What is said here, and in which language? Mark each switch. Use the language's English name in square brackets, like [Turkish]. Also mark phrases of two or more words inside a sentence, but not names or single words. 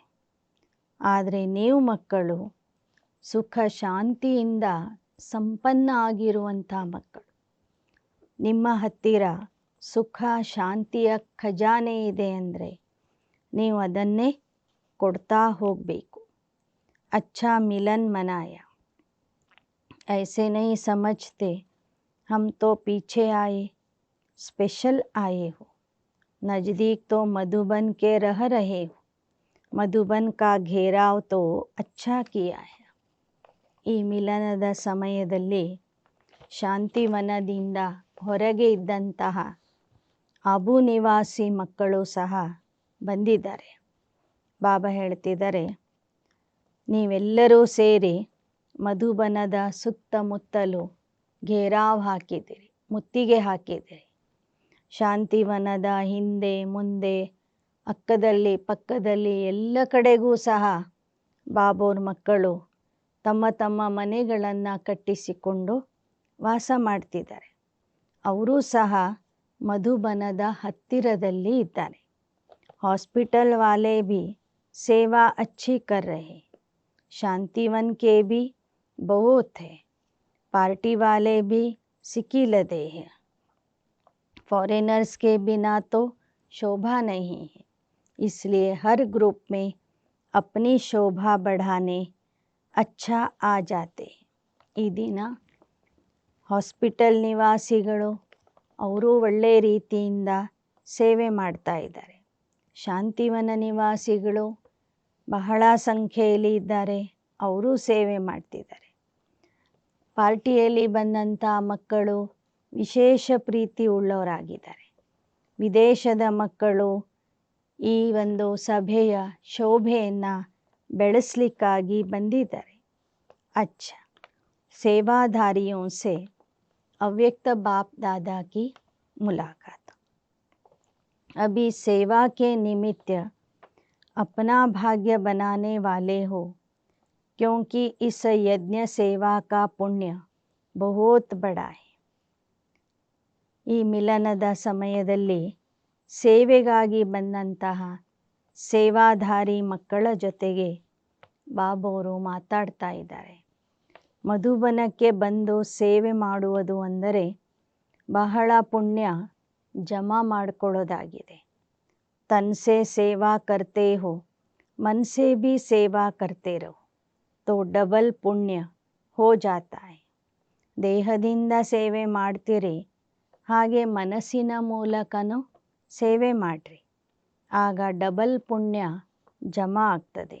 [Kannada] ಆದರೆ ನೀವು ಮಕ್ಕಳು ಸುಖ ಶಾಂತಿಯಿಂದ ಸಂಪನ್ನ ಆಗಿರುವಂಥ ಮಕ್ಕಳು. ನಿಮ್ಮ ಹತ್ತಿರ ಸುಖ ಶಾಂತಿಯ ಖಜಾನೆ ಇದೆ ಅಂದರೆ ನೀವು ಅದನ್ನೇ ಕೊಡ್ತಾ ಹೋಗಬೇಕು. [Hindi] अच्छा मिलन मनाया, ऐसे नहीं समझते हम तो पीछे आए, स्पेशल आए हो. नज़दीक तो मधुबन के रह रहे हो, मधुबन का घेराव तो अच्छा किया है. [Kannada] ಈ ಮಿಲನದ ಸಮಯದಲ್ಲಿ ಶಾಂತಿವನದಿಂದ ಹೊರಗೆ ಇದ್ದಂತಹ ಅಬು ನಿವಾಸಿ ಮಕ್ಕಳು ಸಹ ಬಂದಿದ್ದಾರೆ. ಬಾಬಾ ಹೇಳ್ತಿದ್ದಾರೆ, ನೀವೆಲ್ಲರೂ ಸೇರಿ ಮಧುಬನದ ಸುತ್ತಮುತ್ತಲು ಘೇರಾವ್ ಹಾಕಿದ್ದೀರಿ, ಮುತ್ತಿಗೆ ಹಾಕಿದ್ದೀರಿ. ಶಾಂತಿವನದ ಹಿಂದೆ ಮುಂದೆ ಅಕ್ಕದಲ್ಲಿ ಪಕ್ಕದಲ್ಲಿ ಎಲ್ಲ ಕಡೆಗೂ ಸಹ ಬಾಬೋರ್ ಮಕ್ಕಳು ತಮ್ಮ ತಮ್ಮ ಮನೆಗಳನ್ನು ಕಟ್ಟಿಸಿಕೊಂಡು ವಾಸ ಮಾಡ್ತಿದ್ದಾರೆ. ಅವರೂ ಸಹ ಮಧುಬನದ ಹತ್ತಿರದಲ್ಲಿ ಇದ್ದಾರೆ. [Hindi] हॉस्पिटल वाले भी सेवा अच्छी कर रहे, शांतिवन के भी बहुत है, पार्टी वाले भी सिकी लदे हैं. फॉरेनर्स के बिना तो शोभा नहीं है, इसलिए हर ग्रुप में अपनी शोभा बढ़ाने अच्छा आ जाते. [Kannada] ಈ ದಿನ ಹಾಸ್ಪಿಟಲ್ ನಿವಾಸಿಗಳು ಅವರು ಒಳ್ಳೆಯ ರೀತಿಯಿಂದ ಸೇವೆ ಮಾಡ್ತಾ ಇದ್ದಾರೆ. ಶಾಂತಿವನ ನಿವಾಸಿಗಳು ಬಹಳ ಸಂಖ್ಯೆಯಲ್ಲಿ ಇದ್ದಾರೆ, ಅವರು ಸೇವೆ ಮಾಡ್ತಿದ್ದಾರೆ. ಪಾರ್ಟಿಯಲ್ಲಿ ಬಂದಂಥ ಮಕ್ಕಳು ವಿಶೇಷ ಪ್ರೀತಿ ಉಳ್ಳವರಾಗಿದ್ದಾರೆ. ವಿದೇಶದ ಮಕ್ಕಳು ಈ ಒಂದು ಸಭೆಯ ಶೋಭೆಯನ್ನು ಬೆಳೆಸಲಿಕ್ಕಾಗಿ ಬಂದಿದ್ದಾರೆ. [Hindi] अच्छा, सेवाधारियों से अव्यक्त बाप दादा की मुलाकात. अभी सेवा के निमित्त अपना भाग्य बनाने वाले हो, क्योंकि इस यज्ञ सेवा का पुण्य बहुत बड़ा है. [Kannada] ಈ ಮಿಲನದ ಸಮಯದಲ್ಲಿ ಸೇವೆಗಾಗಿ ಬಂದಂತಹ ಸೇವಾಧಾರಿ ಮಕ್ಕಳ ಜೊತೆಗೆ ಬಾಬೋರು ಮಾತಾಡ್ತಾ ಇದ್ದಾರೆ. ಮಧುಬನಕ್ಕೆ ಬಂದು ಸೇವೆ ಮಾಡುವುದು ಅಂದರೆ ಬಹಳ ಪುಣ್ಯ ಜಮಾ ಮಾಡ್ಕೊಳ್ಳೋದಾಗಿದೆ. [Hindi] तन से सेवा करते हो, मन से भी सेवा करते रहो, तो डबल पुण्य हो जाता है. [Kannada] ದೇಹದಿಂದ ಸೇವೆ ಮಾಡ್ತೀರಿ, ಹಾಗೆ ಮನಸ್ಸಿನ ಮೂಲಕನೂ ಸೇವೆ ಮಾಡಿರಿ, ಆಗ ಡಬಲ್ ಪುಣ್ಯ ಜಮಾ ಆಗ್ತದೆ.